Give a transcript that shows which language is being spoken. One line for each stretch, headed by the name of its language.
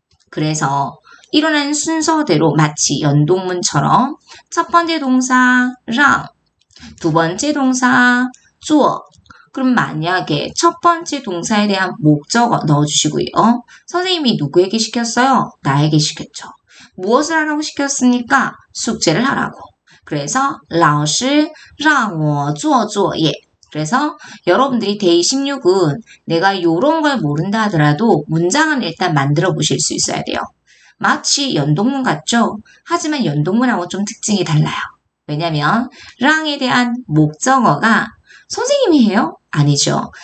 Korean: 그래서 일어난 순서대로 마치 연동문처럼 첫 번째 동사 让, 두 번째 동사 做. 그럼 만약에 첫 번째 동사에 대한 목적어 넣어주시고요. 선생님이 누구에게 시켰어요? 나에게 시켰죠. 무엇을 하라고 시켰습니까? 숙제를 하라고. 그래서
Chinese: 老师让我做作业.
Korean: 그래서 여러분들이 데이 16은 내가 이런 걸 모른다 하더라도 문장은 일단 만들어 보실 수 있어야 돼요. 마치 연동문 같죠? 하지만 연동문하고 좀 특징이 달라요. 왜냐면 랑에 대한 목적어가 선생님이 해요? 아니죠.